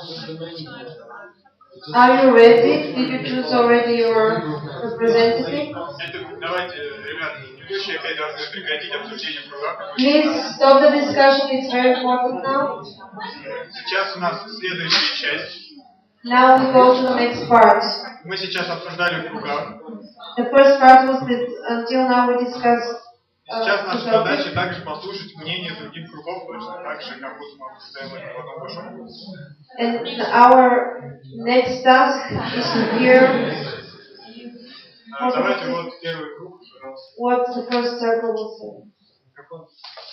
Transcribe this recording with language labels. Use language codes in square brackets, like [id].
[en] Are you ready? Did you choose already your representative? [ru] Давайте, ребят, ведущие опять должны прекратить обсуждение в кругах. [en] Please stop the discussion, it's very important now. [ru] Сейчас у нас следующая часть. [en] Now we go to the next part. [ru] Мы сейчас обсуждали в кругах. [en] The first part was that until now we discussed [ru] Сейчас наша [en] the [ru] задача [en] topic. [ru] также послушать мнение других кругов, точно так же, как будто мы обсуждаем это в одном большом кругу. [en] And our next task is to hear [ru] Давайте вот первый круг, пожалуйста. [en] what the first circle will say.